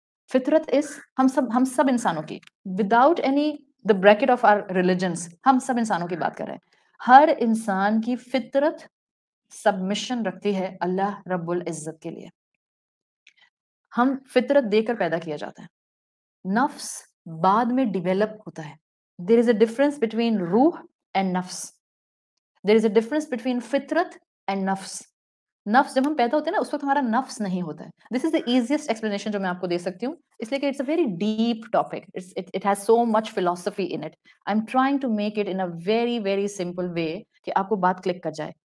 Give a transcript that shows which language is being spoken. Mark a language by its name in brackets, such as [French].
[Urdu] فطرت اس ہم سب انسانوں کی، [English] without any the bracket of our religions, [Urdu] ہم سب انسانوں کی بات کر رہے ہیں. ہر انسان کی فطرت سبمشن رکھتی ہے اللہ رب العزت کے لیے. ہم فطرت دے کر پیدا کیا جاتا ہے. نفس بعد میں ڈیولپ ہوتا ہے. [English] There is a difference between روح and نفس. There is a difference between فطرت and نفس. [Urdu] نفس جب ہم پیدا ہوتے ہیں نا، اس وقت ہمارا نفس نہیں ہوتا ہے. [English] this is the easiest explanation [Urdu] جو میں آپ کو دے سکتی ہوں، اس لیے کہ [English] It's a very deep topic. It has so much philosophy in it. I am trying to make it in a very very simple way [Urdu] کہ آپ کو بات کلک کر جائے.